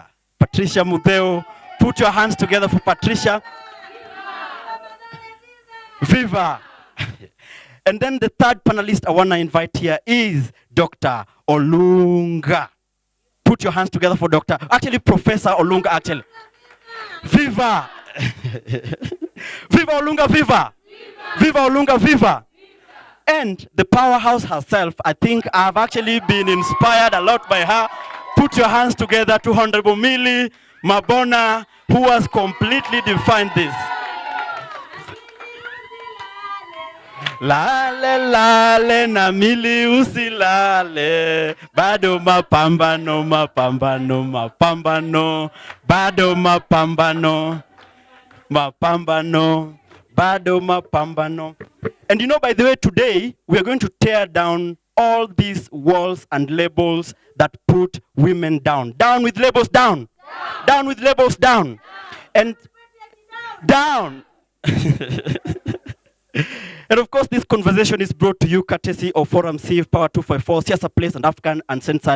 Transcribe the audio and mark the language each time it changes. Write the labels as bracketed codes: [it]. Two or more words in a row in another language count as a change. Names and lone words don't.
[en] Patricia Mutheu. Put your hands together for Patricia. Viva! And then the third panelist I want to invite here is Dr. Olunga. Put your hands together for Professor Olunga, actually. Viva! Viva Olunga, viva! Viva Olunga, viva! And the powerhouse herself, I think I've actually been inspired a lot by her. Put your hands together to Honorable Millie Mabona, who has completely defined this. [sw] Lale lale na Millie usilale, bado mapambano mapambano mapambano, bado mapambano mapambano, bado mapambano. [en] And by the way, today we are going to tear down all these walls and labels that put women down. Down with labels, down. Down with labels, down. And down. And of course, this conversation is brought to you courtesy of Forum C, Power 254, Siasa Place and African Uncensored.